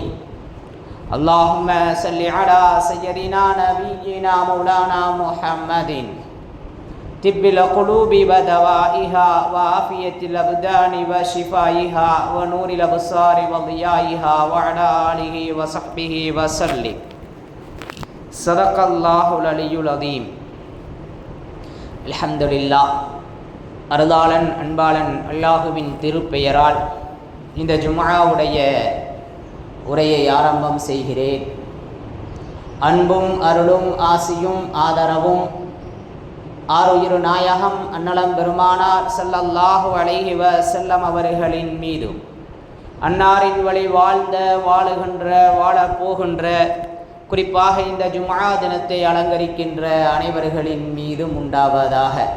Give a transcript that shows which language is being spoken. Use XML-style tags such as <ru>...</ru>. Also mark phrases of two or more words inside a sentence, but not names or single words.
<ar>اللهم صل على سيدنا نبينا مولانا محمد طب القلوب ودوائها وعافية الأبدان وشفائها ونور الأبصار وضيائها وعلى آله وصحبه وسلم. صدق الله العلي العظيم. الحمد لله.</ar> <ta>அருளாளன் அன்பாளன் அல்லாஹுவின் திருப்பெயரால் இந்த ஜும்ஆவுடைய உரையை ஆரம்பம் செய்கிறேன். அன்பும் அருளும் ஆசியும் ஆதரவும் ஆருயிரு நாயகம் அன்னலம் பெருமானார்</ta> <ar>صلى الله عليه وسلم</ar> <ta>அவர்களின் மீதும், அன்னாரின் வழி வாழ்ந்த வாழுகின்ற வாழப் போகின்ற, குறிப்பாக இந்த ஜும்ஆ தினத்தை அலங்கரிக்கின்ற அனைவர்களின் மீதும் உண்டாவதாக.</ta>